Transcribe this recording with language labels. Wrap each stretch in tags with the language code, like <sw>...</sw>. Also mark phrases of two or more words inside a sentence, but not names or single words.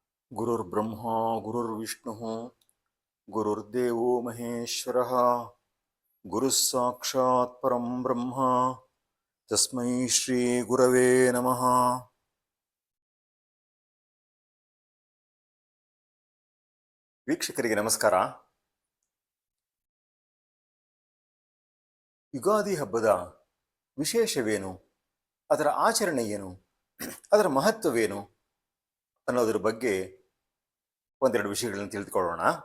<sa>ಗುರುರ್ಬ್ರಹ್ಮ ಗುರುರ್ವಿಷ್ಣು ಗುರುರ್ದೇವೋ ಮಹೇಶ್ವರಃ ಗುರುಃ ಸಾಕ್ಷಾತ್ ಪರಂ ಬ್ರಹ್ಮ ತಸ್ಮೈ ಶ್ರೀ ಗುರವೇ ನಮಃ.</sa> <kn>ವೀಕ್ಷಕರಿಗೆ ನಮಸ್ಕಾರ. ಯುಗಾದಿ ಹಬ್ಬದ ವಿಶೇಷವೇನು, ಅದರ ಆಚರಣೆ ಏನು, ಅದರ ಮಹತ್ವವೇನು ಅನ್ನೋದ್ರ ಬಗ್ಗೆ ಒಂದೆರಡು ವಿಷಯಗಳನ್ನು ತಿಳಿದುಕೊಳ್ಳೋಣ.</kn>